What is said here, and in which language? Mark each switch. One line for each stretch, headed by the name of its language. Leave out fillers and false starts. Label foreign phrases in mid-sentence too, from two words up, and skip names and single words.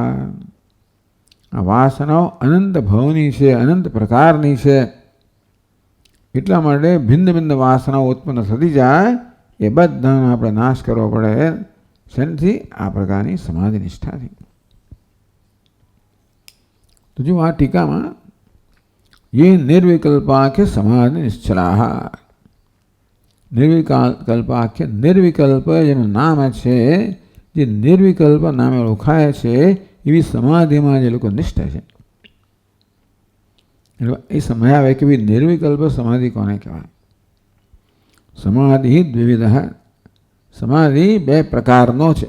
Gujarati: આ વાસનાઓ અનંત ભવની છે, અનંત પ્રકારની છે. એટલા માટે ભિન્ન ભિન્ન વાસનાઓ ઉત્પન્ન થતી જાય એ બધાનો આપણે નાશ કરવો પડે. શેનથી? આ પ્રકારની સમાધિ નિષ્ઠાથી. તો જો આ ટીકામાં
Sanskrit: ये निर्विकल्पाख्य समाधि निश्चला. निर्विकल्पाख्य निर्विकल्प
Gujarati: જેનું નામ છે, જે નિર્વિકલ્પ નામે ઓળખાય છે એવી સમાધિમાં જે લોકો નિષ્ઠ છે. એ સમજાવે કે ભાઈ નિર્વિકલ્પ સમાધિ કોને કહેવાય.
Sanskrit: સમાધિ દ્વિવિધ.
Gujarati: સમાધિ બે પ્રકારનો છે.